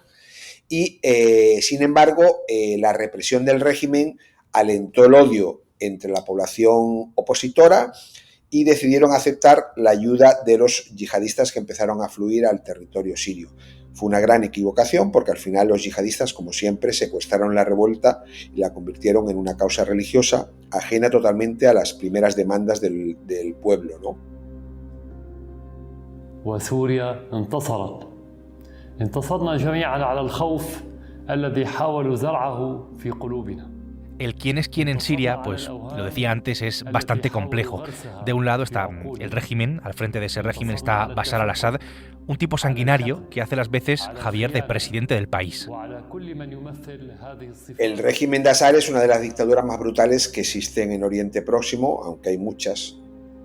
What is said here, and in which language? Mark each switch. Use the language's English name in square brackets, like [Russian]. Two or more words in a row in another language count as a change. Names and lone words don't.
[Spanish] Y, sin embargo, la represión del régimen alentó el odio entre la población opositora y decidieron aceptar la ayuda de los yihadistas que empezaron a fluir al territorio sirio. Fue una gran equivocación porque al final los yihadistas, como siempre, secuestraron la revuelta y la convirtieron en una causa religiosa ajena totalmente a las primeras demandas del pueblo, ¿no? [Arabic] وسوريا انتصرنا جميعا على الخوف الذي حاولوا زرعه في قلوبنا. [Spanish] El quién es quién en Siria, pues lo decía antes, es bastante complejo. De un lado está el régimen, al frente de ese régimen está Bashar al-Assad, un tipo sanguinario que hace las veces, Javier, de presidente del país. El régimen de Assad es una de las dictaduras más brutales que existen en Oriente Próximo, aunque hay muchas.